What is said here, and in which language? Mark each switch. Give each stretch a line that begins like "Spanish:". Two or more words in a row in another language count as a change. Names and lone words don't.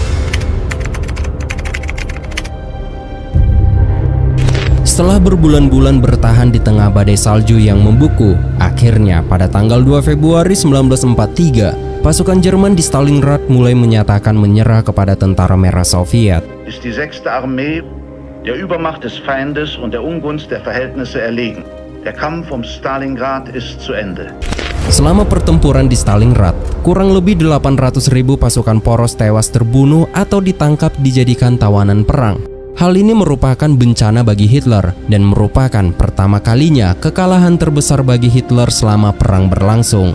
Indonesian: Setelah berbulan-bulan bertahan di tengah badai salju yang membuku, akhirnya pada tanggal 2 Februari 1943, pasukan Jerman di Stalingrad mulai menyatakan menyerah kepada tentara merah Soviet.
German: Ist die 6. Armee der Übermacht des Feindes und der Ungunst der Verhältnisse erlegen. Der Kampf um Stalingrad ist zu Ende.
Indonesian: Selama pertempuran di Stalingrad, kurang lebih 800.000 pasukan poros tewas terbunuh atau ditangkap dijadikan tawanan perang. Hal ini merupakan bencana bagi Hitler dan merupakan pertama kalinya kekalahan terbesar bagi Hitler selama perang berlangsung.